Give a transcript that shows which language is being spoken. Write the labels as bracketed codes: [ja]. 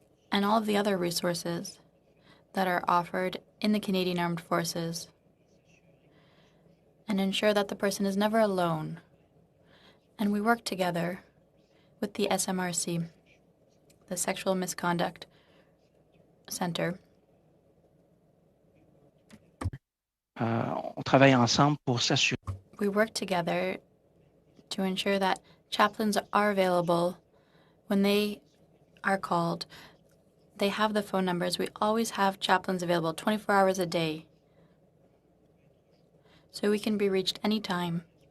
[en] And all of the other resources that are offered in the Canadian Armed Forces. And ensure that the person is never alone. And we work together with the SMRC, the Sexual Misconduct Center. [fr] On travaille ensemble pour s'assurer. [en] We work together to ensure that chaplains are available when they are called. They have the phone numbers. We always have chaplains available 24 hours a day. So we can be reached anytime.